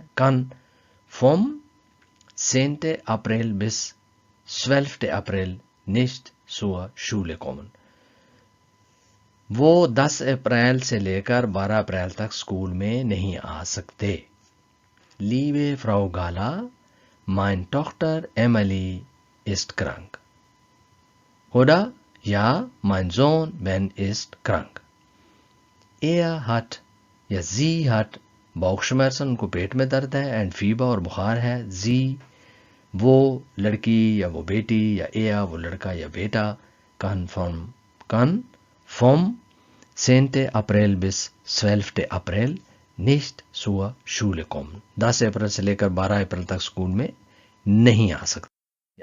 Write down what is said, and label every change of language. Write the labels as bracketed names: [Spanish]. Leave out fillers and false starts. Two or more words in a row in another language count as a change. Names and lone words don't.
[German] kann vom zehnten April bis 12 April nicht zur Schule kommen, [Urdu] وہ 10 اپریل سے لے کر 12 اپریل تک اسکول میں نہیں آ سکتے. [German] Liebe Frau Gala meine Tochter Emily ist krank. Oder ja, mein Sohn Ben ist krank. Er hat [Urdu] یا [German] sie hat Bauchschmerzen, [Urdu] ان کو پیٹ میں درد ہے. [German] und Fieber, [Urdu] اور بخار ہے. زی وہ لڑکی یا وہ بیٹی، یا ایا وہ لڑکا یا بیٹا. [German] kann vom zehnten April bis 12 April nicht zur Schule kommen, [Urdu] 10 اپریل سے لے کر 12 اپریل تک اسکول میں نہیں آ سکتا.